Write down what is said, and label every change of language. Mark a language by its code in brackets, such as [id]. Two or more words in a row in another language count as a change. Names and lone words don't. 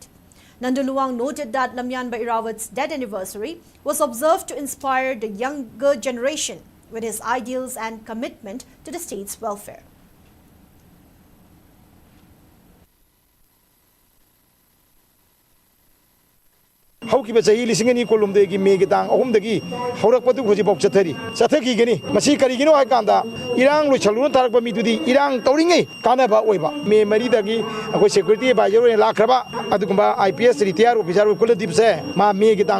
[en] Nandu Luwang noted that Lamyanba Irabot's death anniversary was observed to inspire the younger generation with his ideals and commitment to the state's welfare. [mni] How ꯍꯧꯈꯤꯕ ꯆꯍꯤ 2020ꯒꯤ ꯃꯦꯒꯤ ꯇꯥꯡ 3ꯗꯒꯤ ꯍꯧꯔꯛꯄꯗꯨ ꯍꯧꯖꯤꯛꯐꯥꯎ ꯆꯠꯊꯈꯤꯒꯅꯤ ꯃꯁꯤ ꯀꯔꯤꯒꯤꯅꯣ ꯍꯥꯏꯀꯥꯟꯗ ꯏꯔꯥꯡ ꯂꯣꯏꯁꯜꯂꯨꯅ ꯊꯥꯔꯛꯄ ꯃꯤꯗꯨꯗꯤ ꯏꯔꯥꯡ ꯇꯧꯔꯤꯉꯩ ꯀꯥꯟꯅꯕ ꯑꯣꯏꯕ ꯃꯦ 4ꯗꯒꯤ ꯑꯩꯈꯣꯏ [en] security adviser [mni] ꯑꯣꯏꯅ ꯂꯥꯛꯈ꯭ꯔꯕ ꯑꯗꯨꯒꯨꯝꯕ IPS [en] retired officer [mni] ꯀꯨꯂꯗꯤꯞꯁꯦ ꯃꯥ ꯃꯦꯒꯤ ꯇꯥꯡ